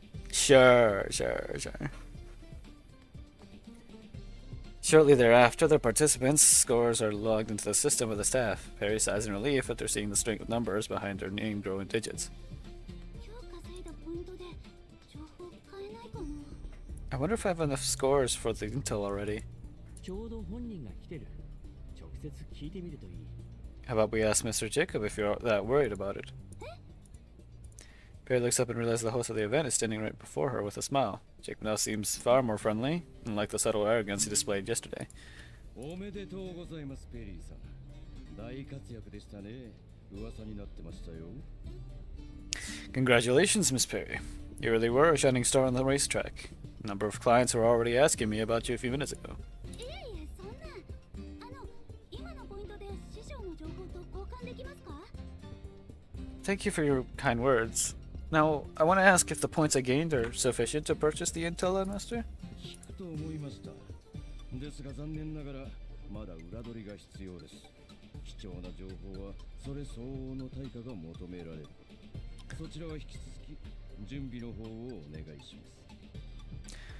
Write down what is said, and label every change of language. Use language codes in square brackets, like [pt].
[en] Sure. Shortly thereafter, the participants' scores are logged into the system of the staff. Perry sighs in relief after seeing the string of numbers behind their name grow in digits. [ja] 今日稼いだポイントで情報変えないかな。 [en] I wonder if I have enough scores for the intel already. [ja] ちょうど本人が来てる。直接聞いてみるといい。 [en] How about we ask Mr. Jacob if you're that worried about it? Perry looks up and realizes the host of the event is standing right before her with a smile. Jacob now seems far more friendly, unlike the subtle arrogance he displayed yesterday. [ja] おめでとうございます、ペリーさん。大活躍でしたね。噂になってましたよ。 [en] Congratulations, Miss Perry. You really were a shining star on the racetrack. A number of clients were already asking me about you a few minutes ago. [ja] いえいえ、そんな。今のポイントで師匠の情報と交換できますか？ [en] Thank you for your kind words. Now, I want to ask if the points I gained are sufficient to purchase the intel, Master? [ja] 聞くと思いました。ですが残念ながらまだ裏取りが必要です。貴重な情報はそれ相応の対価が求められる。そちらは引き続き準備の方をお願いします。